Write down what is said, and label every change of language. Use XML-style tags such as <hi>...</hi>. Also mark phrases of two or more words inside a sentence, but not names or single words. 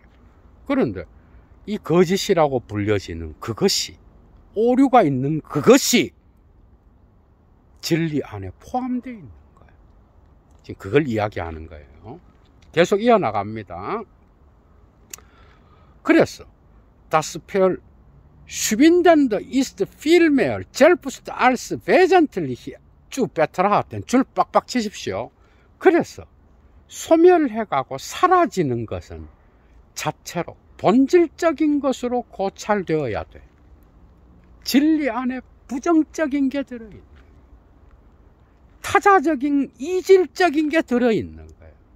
<ko>그런데 이 거짓이라고 불려지는 그것이, 오류가 있는 그것이 진리 안에 포함되어 있는 거예요. 지금 그걸 이야기하는 거예요. 계속 이어나갑니다.</ko> <de>그래서 das Verschwindende ist vielmehr selbst als wesentlich zu betrachten.</de> <ko>줄 빡빡 치십시오. 그래서 소멸해가고 사라지는 것은 자체로 본질적인 것으로 고찰되어야 돼. 진리 안에 부정적인 게 들어있는, 타자적인, 이질적인 게 들어있는 거예요.</ko>